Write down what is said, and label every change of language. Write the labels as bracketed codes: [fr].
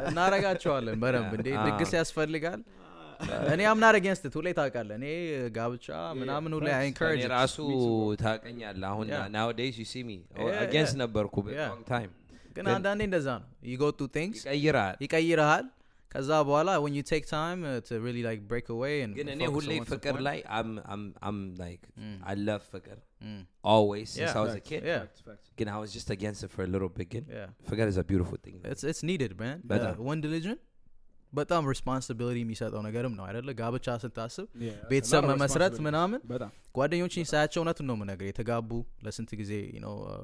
[am] እናረጋቸዋለን በደንብ እንዴ ድግስ ያስፈልጋል እኔ [en] am not against it [am] ሁሌ ታውቃለህ እኔ ጋብቻ ምናምን ሁሌ [en] I encourage [am] እኔ ራሱ ታውቀኛለህ አሁን [en] nowadays you see me against [am] ነበርኩ [en] long time [am] ግን አንዳንዴ እንደዛ ነው [en] you go through things [am] ይቀይራል ከዛ በኋላ [en] when you take time to really like break away and [am] ግን እኔ ሁሌ ፍቅር ላይ [en] I'm like I love ፍቅር always since I was a kid ግን I was just against it for a little bit ፍቅር is a beautiful thing it's needed man one religion [am] በጣም ሪስፖንሲቢሊቲ የሚሰጠው ነገርም ነው አይደለ ጋብቻ ስታስብ ቤተሰብ መመስረት ምናምን ጓደኞችን ሳያቸው እውነቱን ነው የምነግርህ የተጋቡ ለስንት ጊዜ [en] you know